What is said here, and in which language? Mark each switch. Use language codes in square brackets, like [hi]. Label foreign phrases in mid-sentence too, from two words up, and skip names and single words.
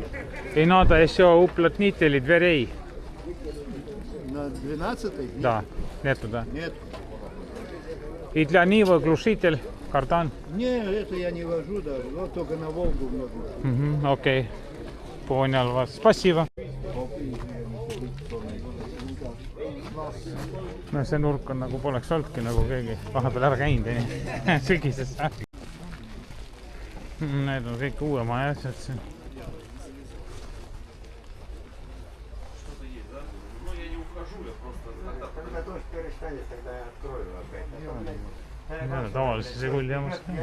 [ru] И надо еще уплотнители дверей. На 12-й? Да, нету, да. Нет. И для Нивы глушитель, кардан. Не, это я не вожу даже. Вот только на Волгу можно. Окей. Понял вас. Спасибо. [et] No see nurk on nagu poleks olnudki nagu keegi vahepeal ära käinud sügises. Need on kõik uuema asjad siin. Tavalise Žiguli jamas.